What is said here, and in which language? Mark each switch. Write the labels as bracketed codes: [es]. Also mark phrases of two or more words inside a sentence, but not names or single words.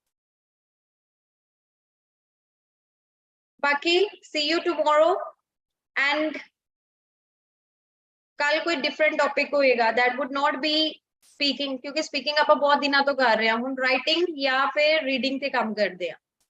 [en] ਬਾਕੀ see you tomorrow and [pa] ਕੱਲ ਕੋਈ [en] different topic ਹੋਏਗਾ, that would not be speaking, [pa] ਕਿਉਂਕਿ speaking ਆਪਾਂ ਬਹੁਤ ਦਿਨਾਂ ਤੋਂ ਕਰ ਰਹੇ ਹਾਂ, ਹੁਣ writing ਜਾਂ ਫਿਰ reading ਤੇ ਕੰਮ ਕਰਦੇ ਹਾਂ।